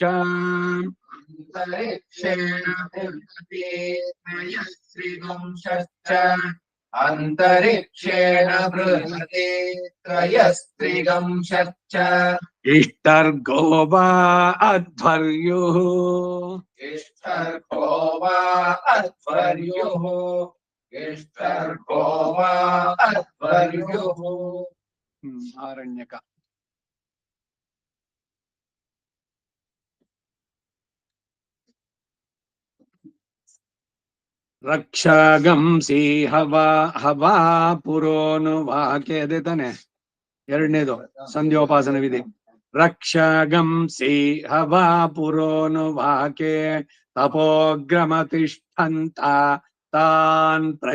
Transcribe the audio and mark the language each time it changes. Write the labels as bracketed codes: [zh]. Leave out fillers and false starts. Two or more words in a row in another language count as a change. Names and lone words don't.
[sa] अंतरिक्षेण बृहती त्रयस्त्रिगंशश्च अंतरिक्षेण बृहती त्रयस्त्रिगंशश्च इष्टर्गो वा अध्वर्युः इष्टर्को वा अध्वर्युः इष्टर्को वा अध्वर्युः आरण्यक ರಕ್ಷಾಗಂಸಿ ಹವಾ ಪುರೋನು ವಾಕ್ಯ [kn] ಇದೆ ತಾನೆ ಎರಡನೇದು ಸಂಧ್ಯೋಪಾಸನ ವಿಧಿ [sa] ರಕ್ಷಾಗಂಸಿ ಹವಾ ಪುರೋನು ವಾಕ್ಯ ತಪೋಗ್ರಮತಿಷ್ಠಂತ ತಾನ್